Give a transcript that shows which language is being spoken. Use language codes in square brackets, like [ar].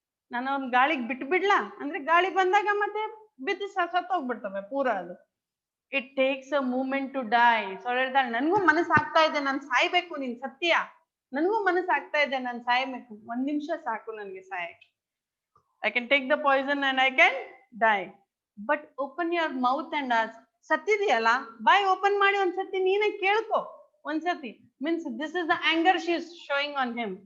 [kn] ನಾನು ಅವ್ನ ಗಾಳಿಗೆ ಬಿಟ್ಬಿಡ್ಲಾ ಅಂದ್ರೆ ಗಾಳಿ ಬಂದಾಗ ಮತ್ತೆ ಬಿದ್ದು ಸತ್ತೋಗ್ಬಿಡ್ತವೆ ಪೂರ ಅದು. [en] It takes a moment to die. [kn] So ಹೇಳ್ತಾಳೆ, ನನ್ಗೂ ಮನಸ್ಸು ಆಗ್ತಾ ಇದೆ ನಾನು ಸಾಯ್ಬೇಕು, ನೀನ್ ಸತ್ಯ, ನನ್ಗೂ ಮನಸ್ಸು ಆಗ್ತಾ ಇದೆ ನಾನು ಸಾಯ್ಬೇಕು, 1 ನಿಮಿಷ ಸಾಕು ನನ್ಗೆ ಸಾಯಕ್ಕೆ. [en] I can take the poison and I can die. But open your mouth and ask. [kn] ಸತ್ತಿದೆಯಲ್ಲ, bye open ಮಾಡಿ ಒಂದ್ಸತಿ ನೀನೇ ಕೇಳ್ಕೊ ಒಂದ್ಸತಿ. [en] Means this is the anger she is showing on him.